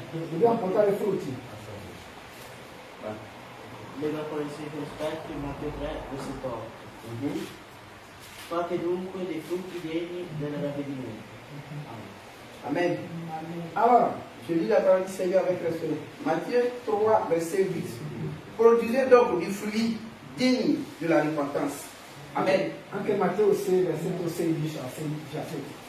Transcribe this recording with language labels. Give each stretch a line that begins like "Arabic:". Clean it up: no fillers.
Italian: Dobbiamo portare frutti. Lega con i circospetti Matteo 3, versetto 8. Mhm. Fate dunque dei frutti degni del ravvedimento. Amen. Allora,
French: Je lis la parole du Seigneur avec respect. Matthieu 3, verset 8. Produisez donc du fruit digne de la repentance. Amen.
Italian: anche Matteo 6, versetto 16 a 17.